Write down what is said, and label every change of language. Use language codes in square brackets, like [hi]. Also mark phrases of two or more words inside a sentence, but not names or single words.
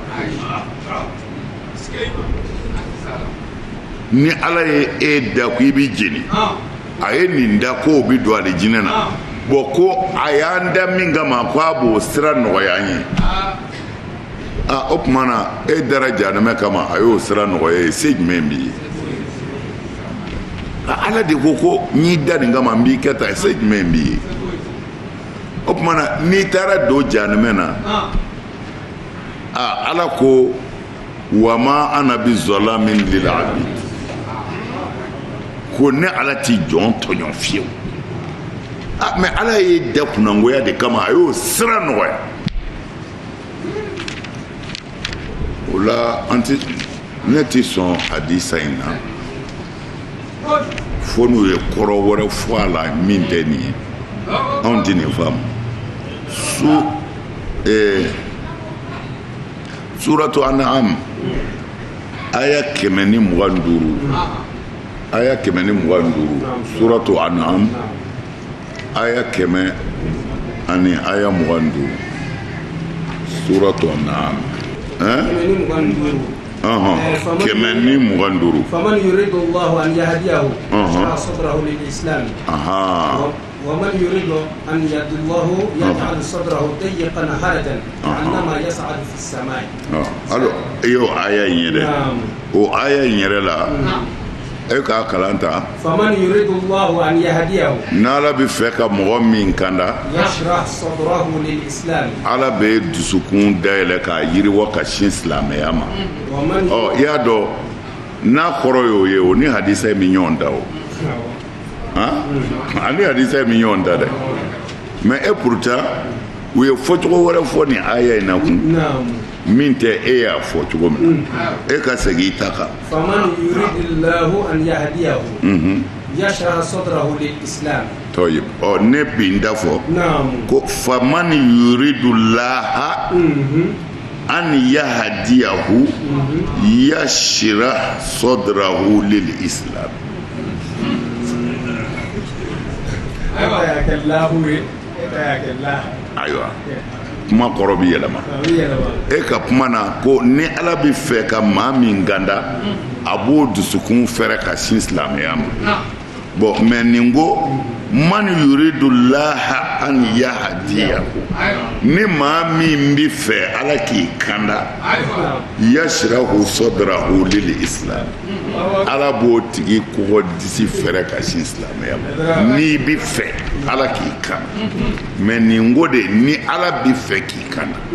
[bm] ni ala ye e da ko i bɛ jeni a ye nin da ko o bɛ don alijinɛ na bon ko a y'an da min kama ko a b'o sira nɔgɔya an ye o tuma na e dara jahanama kama a y'o sira nɔgɔya ye se jumɛn b'i ye ala de ko n'i da nin kama n b'i kɛ tan se jumɛn b'i ye o tuma na n'i taara don jahanama na ala ko [ar] وما أنا بظلام للعبيد [bm] ko ne ala t'i jɔn tɔɲɔ fiyewu mais ala ye da kunangoya de kama a y'o sira nɔgɔya o la ne tɛ sɔn hadisa in na fo n'u ye kɔrɔ wɛrɛ fɔ a la min tɛ nin ye anw tɛ nin faamu suratu an'am aya 125 aya 125 suratu an'am aya 100 ani aya 25 suratu an'am 125 [ar] فمن يرد الله أن يهديه يشرح صدره للإسلام ومن يريد أن يهديه يجعل صدره ضيقا حرجا كأنما يصعد في السماء. [bm] alors iyo aya yere o aya yere la e ka kalanta [ar] فمن يرد الله أن يهديه [bm] nala bi fɛ ka mɔgɔ min kanda [ar] يشرح صدره للإسلام [bm] ala bɛ dusukun dayɛlɛ k'a yiriwa ka sin silamɛya ma i y'a dɔn n'a kɔrɔ y'o ye o ni hadisa ye min ɲɔgɔn da o ani hadisa ye min ɲɔgɔn da dɛ [fr] mais et pourtant [bm] u ye fɔcogo wɛrɛ fɔ nin aya in na kun min tɛ e y'a fɔ cogo min na e ka segin i ta kan [ar] فمن يرد الله أن يهديه يشرح صدره للإسلام [bm] طيب ne bi n da fɔ ko [ar] فمن يرد الله أن يهديه يشرح صدره للإسلام [bm] ayiwa kuma kɔrɔ bɛ yɛlɛma e ka kuma na ko ni ala bɛ fɛ ka maa min ganda a b'o dusukun fɛrɛ ka sin silamɛya ma bon mais nin ko [ar] من يرد الله أن يهديه [bm] ni maa min bɛ fɛ ala k'i kanda [ar] يشرح صدره للإسلام [bm] ala b'o tigi kɔgɔ disi fɛrɛ ka sin silamɛya ma n'i bɛ fɛ ala k'i kanda mais nin ko de ni ala bɛ fɛ k'i kanda